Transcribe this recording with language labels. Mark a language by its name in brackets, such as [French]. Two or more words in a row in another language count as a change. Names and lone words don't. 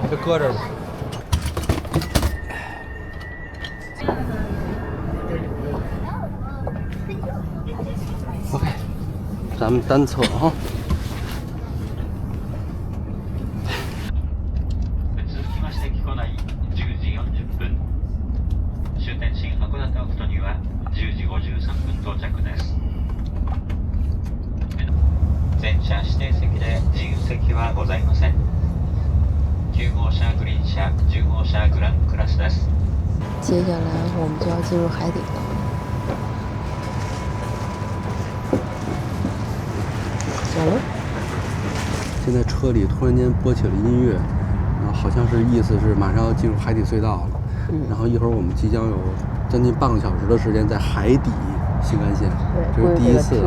[Chinese] 搁这儿吧。OK， 咱们单侧哈。 [Japanese] 続きまして木古内10時40分。終点新函館オクトには10時53分到着です。全車指定席で自由席はございません。9号車グリーン車、10号車グランクラスです。 [Chinese] 接下来我们就要进入海底了。走了。现在车里突然间播起了音乐，然后好像是意思是马上要进入海底隧道了。然后一会儿我们即将有将近半个小时的时间在海底新干线，这是第一次。